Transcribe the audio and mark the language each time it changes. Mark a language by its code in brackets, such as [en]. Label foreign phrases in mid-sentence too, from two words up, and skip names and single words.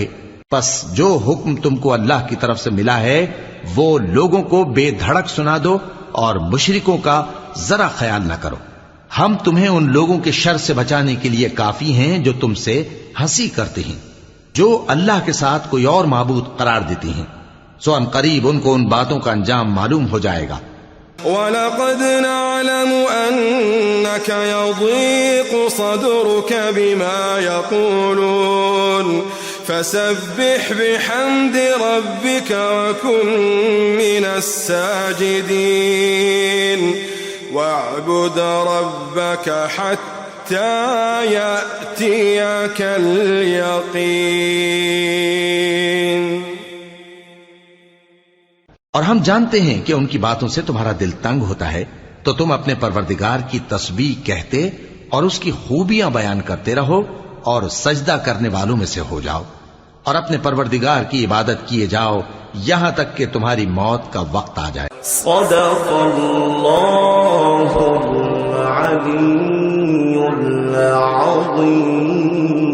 [hi] बस जो हुक्म तुमको अल्लाह की तरफ से मिला है वो लोगों को बेधड़क सुना दो और मुशरिकों का जरा ख्याल न करो। हम तुम्हें उन लोगों के शर से बचाने के लिए काफी हैं जो तुमसे हंसी करते हैं, जो अल्लाह के साथ कोई और माबूद करार देती हैं। सो अनकरीब उनको उन बातों का अंजाम मालूम हो जाएगा। [ar] ولقد نعلم أنك يضيق صدرك بما يقولون فسبح بحمد ربك وكن من الساجدين واعبد ربك حتى يأتيك اليقين. [hi] और हम जानते हैं कि उनकी बातों से तुम्हारा दिल तंग होता है, तो तुम अपने परवरदिगार की तस्बीह कहते और उसकी खूबियां बयान करते रहो और सजदा करने वालों में से हो जाओ और अपने परवरदिगार की इबादत किए जाओ यहां तक कि तुम्हारी मौत का वक्त आ जाए। [ar] صدق الله العلي العظيم.